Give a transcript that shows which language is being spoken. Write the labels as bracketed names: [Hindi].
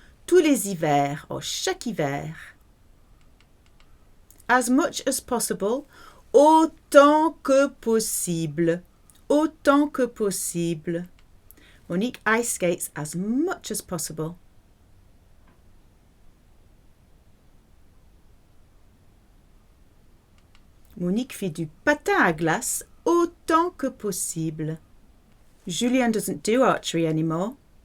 [French] Tous les hivers, ou chaque hiver. [English] As much as possible, [French] autant que possible. Autant que possible. [English] Monique ice skates as much as possible. [French] Monique fait du patin à glace autant que possible. [English] Julien doesn't do archery anymore.